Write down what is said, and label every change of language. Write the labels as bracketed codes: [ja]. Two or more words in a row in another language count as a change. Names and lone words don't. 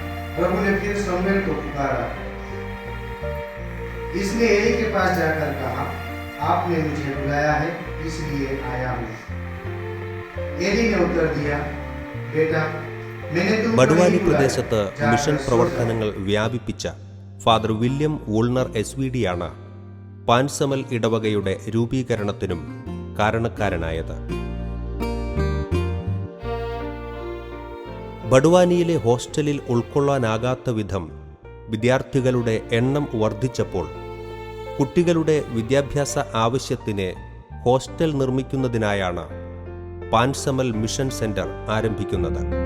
[hi] प्रभु ने फिर शमूएल को पुकारा। इसने एली के पास जाकर कहा, आपने मुझे बुलाया है, इसलिए आया हूँ। एली ने उत्तर दिया, बेटा मैंने तुमको ബഡുവാനി नहीं बुलाया, [ml] പ്രദേശത്ത് [hi] जाकर [ml] മിഷൻ [hi] सो [ml] പ്രവർത്തനങ്ങൾ വ്യാപിപ്പിച്ച ഫാദർ വില്യം വൂൾണർ SVD ആണ് പാൻസമൽ ഇടവകയുടെ രൂപീകരണത്തിനും കാരണക്കാരനായത്. ബഡുവാനിയിലെ ഹോസ്റ്റലിൽ ഉൾക്കൊള്ളാനാകാത്ത വിധം വിദ്യാർത്ഥികളുടെ എണ്ണം വർദ്ധിച്ചപ്പോൾ കുട്ടികളുടെ വിദ്യാഭ്യാസ ആവശ്യത്തിന് ഹോസ്റ്റൽ നിർമ്മിക്കുന്നതിനായാണ് പാൻസമൽ മിഷൻ സെന്റർ ആരംഭിക്കുന്നത്.